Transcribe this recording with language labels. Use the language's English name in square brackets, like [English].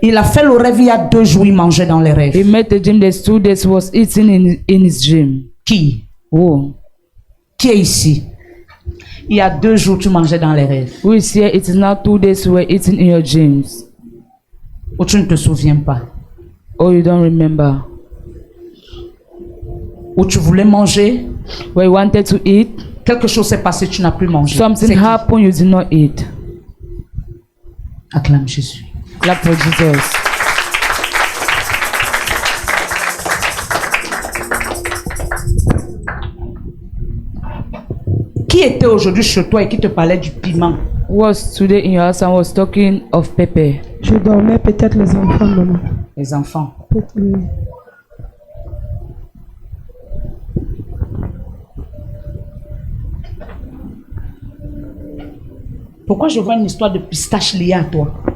[French] Il a fait le rêve il y a 2 jours, il mangeait dans les [English] He [French] rêves. [English] met the dream. There's 2 days he was eating in his dream. [French] Qui? Oh. Qui est ici? Il y a 2 jours, tu mangeais dans les rêves. [English] Who is here? It is now 2 days you were eating in your dreams. [French] Ou tu ne te souviens pas. [English] Oh, you don't remember. [French] Ou tu voulais manger, [English] Where you wanted to eat, [French] quelque chose s'est passé, tu n'as plus mangé. [English] something [French] C'est qui? [English] happened, you did not eat. [French] Acclame Jésus. [English] Clap for Jesus. [French] Qui était aujourd'hui chez toi et qui te parlait du piment? [English] Who was today in your house and was talking of pepper? [French] Je dormais, peut-être les enfants, maman. Les enfants. Peut-être, oui. Pourquoi je vois une histoire de pistache liée à toi?